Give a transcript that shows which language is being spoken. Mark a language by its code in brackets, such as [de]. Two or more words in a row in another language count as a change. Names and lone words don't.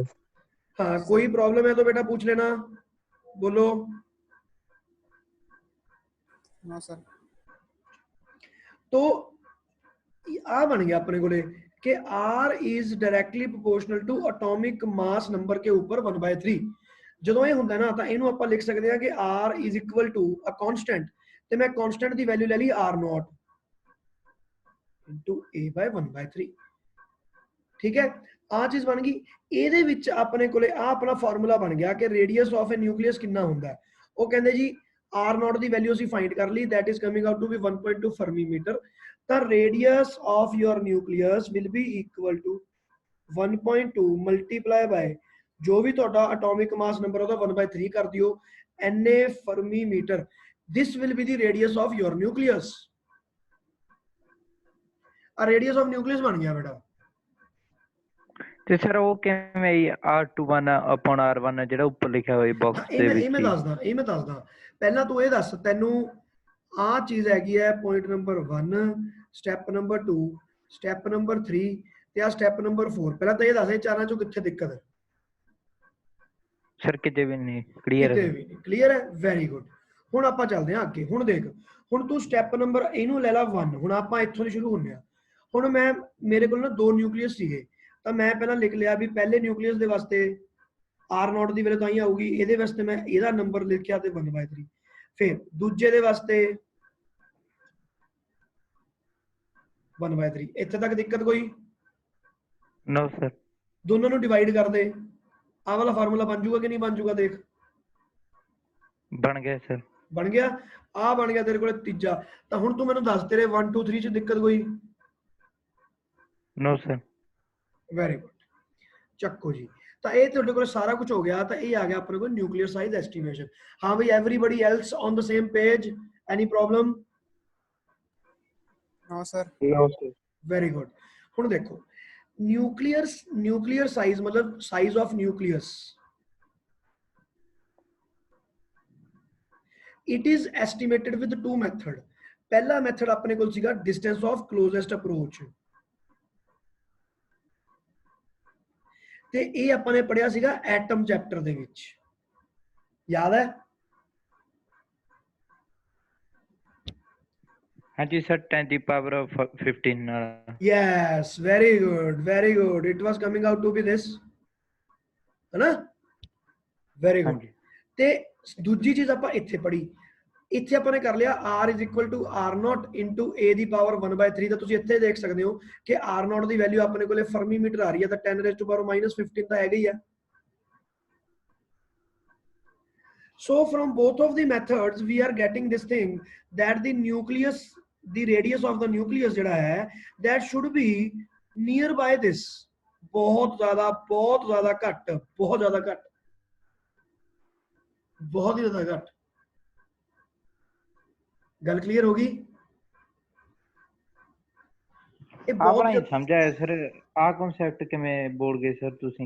[hi] हाँ कोई प्रॉब्लम है तो बेटा पूछ लेना बोलो हाँ सर तो आ बन गया अपने को कि [en] R is directly proportional to atomic mass number [hi] के ऊपर [pa] 1/3 ਜਦੋਂ ਇਹ ਹੁੰਦਾ ਨਾ ਤਾਂ ਇਹਨੂੰ ਆਪਾਂ ਲਿਖ ਸਕਦੇ ਹਾਂ ਕਿ [en] R is equal to a constant [pa] ਤੇ ਮੈਂ constant ਦੀ ਵੈਲਿਊ ਲੈ ਲਈ R0 [en] into A by [pa] 1/3 ਠੀਕ ਹੈ ਆ ਚੀਜ਼ ਬਣ ਗਈ ਇਹਦੇ ਵਿੱਚ ਆਪਣੇ ਕੋਲੇ ਆ ਆਪਣਾ ਫਾਰਮੂਲਾ ਬਣ ਗਿਆ ਕਿ ਰੇਡੀਅਸ [en] of a nucleus [pa] ਕਿੰਨਾ ਹੁੰਦਾ ਉਹ ਕਹਿੰਦੇ ਜੀ R0 ਦੀ ਵੈਲਿਊ ਅਸੀਂ ਫਾਈਂਡ ਕਰ ਲਈ [en] that is coming out to be 1.2 fermi meter the radius of your nucleus will be equal to 1.2 multiply by [hi] जो भी [en] ਤੁਹਾਡਾ atomic mass number [pa] ਉਹਦਾ 1/3 ਕਰ ਦਿਓ [en] Na fermi meter this will be the radius of your nucleus a radius of nucleus [pa] ਬਣ ਗਿਆ ਬੇਟਾ ਤੇ ਸਰ ਉਹ ਕਿਵੇਂ R21 upon R1 ਜਿਹੜਾ ਉੱਪਰ ਲਿਖਿਆ ਹੋਇਆ ਬਾਕਸ ਦੇ ਵਿੱਚ ਇਹ ਮੈਂ ਦੱਸਦਾ ਪਹਿਲਾਂ ਤੂੰ ਇਹ ਦੱਸ ਤੈਨੂੰ ਆ ਚੀਜ਼ ਹੈਗੀ ਹੈ [en] point number 1 step number 2 step number 3 [pa] ਤੇ ਆ [en] step number 4 [pa] ਪਹਿਲਾਂ ਤਾਂ ਇਹ ਦੱਸ ਇਹ ਚਾਰਾਂ ਚੋਂ ਕਿੱਥੇ ਦਿੱਕਤ ਹੈ ਸਰ ਕਿਤੇ ਵੀ ਨਹੀਂ ਕਲੀਅਰ ਹੈ [en] very good [pa] ਹੁਣ ਆਪਾਂ ਚੱਲਦੇ ਹਾਂ ਅੱਗੇ ਹੁਣ ਦੇਖ ਹੁਣ ਤੂੰ [en] step number [pa] ਇਹਨੂੰ ਲੈ ਲਾ 1 ਹੁਣ ਆਪਾਂ ਇੱਥੋਂ ਦੀ ਸ਼ੁਰੂ ਹੁੰਦੇ ਆ ਹੁਣ ਮੈਂ ਮੇਰੇ ਕੋਲ ਨਾ ਦੋ ਨਿਊਕਲੀਅਸ ਸੀਗੇ ਤਾਂ ਮੈਂ ਪਹਿਲਾਂ ਲਿਖ ਲਿਆ ਵੀ ਪਹਿਲੇ ਨਿਊਕਲੀਅਸ ਦੇ ਵਾਸਤੇ R0 ਦੀ ਵੈਲਿਊ ਤਾਂ ਹੀ ਆਊਗੀ ਇਹਦੇ ਵਾਸਤੇ ਮੈਂ ਇਹਦਾ ਨੰਬਰ ਲਿਖਿਆ ਤੇ 1/3 ਫਿਰ ਦੂਜੇ ਦੇ ਵਾਸਤੇ 1/3। ਇੱਥੇ ਤੱਕ ਦਿੱਕਤ ਕੋਈ? [en] no sir. [pa] ਦੋਨਾਂ ਨੂੰ ਡਿਵਾਈਡ ਕਰ ਦੇ, ਆਹ ਵਾਲਾ ਫਾਰਮੂਲਾ ਬਣ ਜਾਊਗਾ ਕਿ ਨਹੀਂ ਬਣ ਜਾਊਗਾ? ਦੇਖ [hi] बन गया सर। [pa] ਬਣ ਗਿਆ। ਆਹ ਬਣ ਗਿਆ ਤੇਰੇ ਕੋਲੇ ਤੀਜਾ। ਤਾਂ ਹੁਣ ਤੂੰ ਮੈਨੂੰ ਦੱਸ ਤੇਰੇ 1 2 3 ਚ ਦਿੱਕਤ ਕੋਈ? [en] no sir. very good, [pa] ਚੱਕੋ ਜੀ। ਤਾਂ ਇਹ ਤੁਹਾਡੇ ਕੋਲ ਸਾਰਾ ਕੁਝ ਹੋ ਗਿਆ। ਤਾਂ ਇਹ ਆ ਗਿਆ ਆਪਣੇ ਕੋਲ [en] nuclear size estimation. [pa] ਹਾਂ ਬਈ, [en] everybody else on the same page? any problem? No, sir. No, sir. very good. [pa] ਹੁਣ ਦੇਖੋ, [en] nuclear size matlab size of nucleus, it is estimated with two method. [pa] ਪਹਿਲਾ ਮੈਥਡ ਆਪਣੇ ਕੋਲ ਸੀਗਾ [en] distance of closest approach, [pa] ਤੇ ਇਹ ਆਪਾਂ ਨੇ ਪੜਿਆ ਸੀਗਾ [en] atom chapter [pa] ਦੇ ਵਿੱਚ, ਯਾਦ ਹੈ? [hi] हाँ जी सर, 10 की पावर 15 [en] Yes, very good, very good. It was coming out to be this, [hi] है ना? [en] Very [hi] हाँ [en] good. [hi] जी। [pa] ਤੇ ਦੂਜੀ ਚੀਜ਼ ਆਪਾਂ ਇੱਥੇ ਪੜੀ, ਇੱਥੇ ਆਪਾਂ ਨੇ ਕਰ ਲਿਆ [en] R is equal to R0 into A [pa] ਦੀ ਪਾਵਰ 1/3। ਤਾਂ ਤੁਸੀਂ ਇੱਥੇ ਦੇਖ ਸਕਦੇ ਹੋ ਕਿ R0 ਦੀ ਵੈਲਿਊ ਆਪਣੇ ਕੋਲੇ [en] fermi meter [pa] ਆ ਰਹੀ ਹੈ, ਤਾਂ 10 [en] raised to power [pa] -15 ਤਾਂ ਹੈਗਾ ਹੀ ਹੈ। [en] So from both of the methods we are getting this thing that the nucleus, the radius of the nucleus [pa] ਜਿਹੜਾ ਹੈ, [en] that should be nearby this, [pa] ਬਹੁਤ ਜ਼ਿਆਦਾ ਘੱਟ, ਬਹੁਤ ਜ਼ਿਆਦਾ ਘੱਟ, ਬਹੁਤ ਹੀ ਜ਼ਿਆਦਾ ਘੱਟ। ਗੱਲ ਕਲੀਅਰ ਹੋ ਗਈ? ਇਹ ਆਪਣਾ ਬਹੁਤ ਹੀ ਸਮਝਾਇਆ ਸਰ। ਆ ਕਨਸੈਪਟ ਕਿਵੇਂ ਬੋਲ ਗਏ ਸਰ ਤੁਸੀਂ?